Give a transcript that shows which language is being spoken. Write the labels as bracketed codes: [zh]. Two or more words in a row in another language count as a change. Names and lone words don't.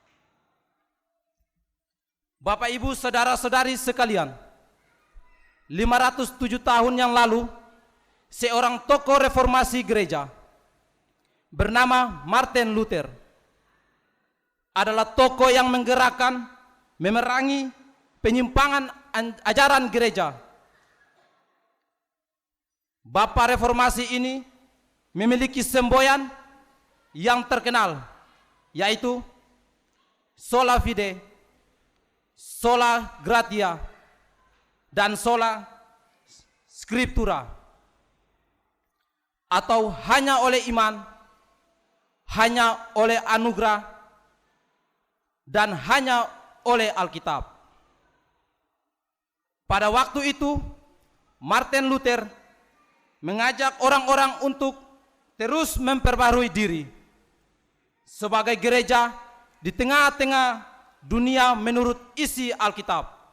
[id] Bapak Ibu saudara-saudari sekalian, 507 tahun yang lalu, seorang tokoh reformasi gereja bernama Martin Luther adalah tokoh yang menggerakkan, memerangi penyimpangan ajaran gereja. Bapak reformasi ini memiliki semboyan yang terkenal, yaitu [la] sola fide, sola gratia, [id] dan [la] sola scriptura, [id] atau hanya oleh iman, hanya oleh anugerah, dan hanya oleh Alkitab. Pada waktu itu, Martin Luther mengajak orang-orang untuk terus memperbarui diri sebagai gereja di tengah-tengah dunia menurut isi Alkitab.